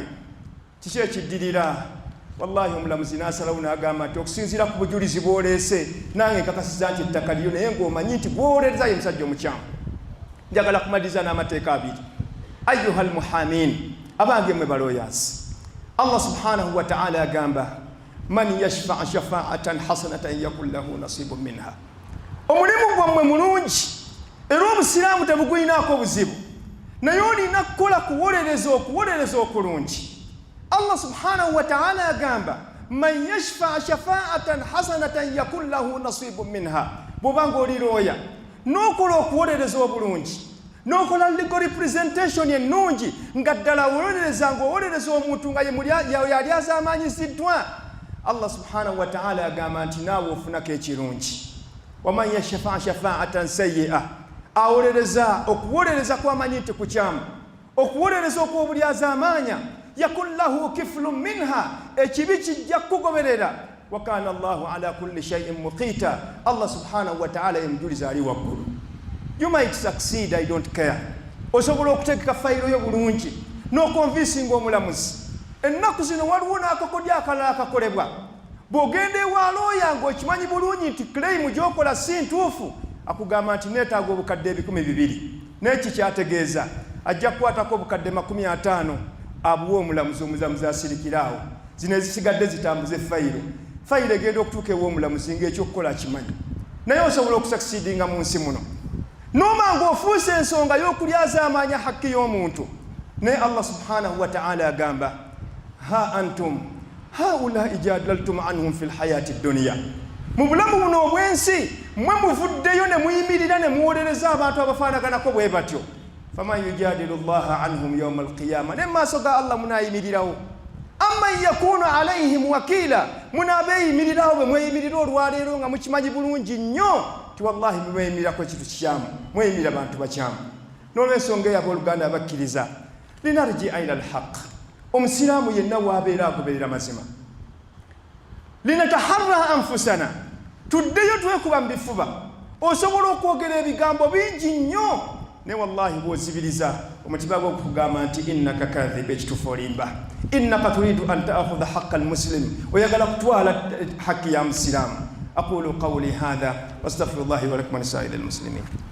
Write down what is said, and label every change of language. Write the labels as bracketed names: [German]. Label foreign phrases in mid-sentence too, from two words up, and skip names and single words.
[Ganda] Kiki ekiddirira? Wallahi omulamuzi n'asalawo n'agamba nti okusinziira ku bujulizi bw'oleese, nange nkakasiza nti ettaka lyo, naye ng'omanyi nti gwowolereza ye musajja omukyamu. Njagala kumaliriza n'amateeka abiri. [Arabic] أيها المحامين, [Ganda] abange mwe balooyaasi, [Arabic] الله سبحانه وتعالى [Ganda] agamba [Arabic] من يشفع شفاعة حسنة يكن له نصيب منها. [Ganda] Omulimu gwammwe mulungi era obusiraamu tebugulinaako buzibu, naye olina kukola okuwolereza okulungi. [Arabic] الله سبحانه وتعالى [Ganda] agamba [Arabic] من يشفع شفاعة حسنة يكن له نصيب منها. [Ganda] Bw'obanga oli looya n'okola okuwolereza obulungi, n'okola [English] legal representation [Ganda] ennungi, nga ddala owolereza ng'owolereza omuntu nga yali azaamaanyiziddwa, [Arabic] الله سبحانه وتعالى [Ganda] agamba nti naawe ofunako ekirungi. [Arabic] ومن يشفع شفاعة سيئة, [Ganda] awolereza okuwolereza kwamanyi nti kukyamu, okuwolereza okw'obulyazaamaanya, [Arabic] يكن له كفل منها, [Ganda] ekibi kijja kugoberera. [Arabic] وكان الله على كل شيء مقيتا, الله سبحانه وتعالى [Ganda] emujuliza ali waggulu. [English] You might succeed, I don't care. [Ganda] Osobola okutegeka fayiro yo bulungi n'okonvinsinga omulamuzi. Ennaku zino waliwo n'akakodyo akalala akakolebwa. Bw'ogenda ewa looya ng'okimanyi bulungi nti claim gy'okola si ntuufu, akugamba nti neetaaga obukadde 200. N'eki kyategeeza ajja kukwatako obukadde 50 abuwa omulamuzi asirikiraawo, zino ezisigadde zitambuze fayiro. Fayiro egenda okutuuka ew'omulamuzi ng'ekyokukola akimanyi, naye osobola okusakisidinga mu nsi muno n'omanga ofuuse ensonga y'okulyazaamaanya hakki y'omuntu. Naye [Arabic] الله سبحانه وتعالى [Ganda] agamba [Arabic] ها أنتم هؤلاء جادلتم عنهم في الحياة الدنيا, [Ganda] mu bulamu buno obwensi mmwe muvuddeyo ne muyimirira ne muwolereza abantu abafaanaganako bwe batyo. [Arabic] فمن يجادل الله عنهم يوم القيامة, [Ganda] ne maaso ga Allah munaayimirirawo. [Arabic] أم من يكون عليهم وكيلا, [Ganda] munaabeeyimirirawo bwe mweyimirira olwaleero nga mukimanyi bulungi nnyo ti wallahi mweyimirako ekintu kikyamu, mweyimirira bantu bakyamu. N'olw'ensonga eyo abooluganda abakkiriza, [Arabic] لنرجع إلى الحق, [Ganda] omusiraamu yenna waabeera agoberera mazima. [Arabic] لنتحرى أنفسنا, [Ganda] tuddeyo twekuba mu bifuba. Osobola okwogera ebigambo bingi nnyo, ne wallahi bw'ozibiriza omutima gwo okugamba nti [Arabic] إنك كاذب, [Ganda] ekituufu olimba. [Arabic] إنك تريد أن تأخذ حق المسلم, [Ganda] oyagala kutwala hakki ya musiraamu. [Arabic] أقول قولي هذا وأستغفر الله لي ولكم ولسائر المسلمين.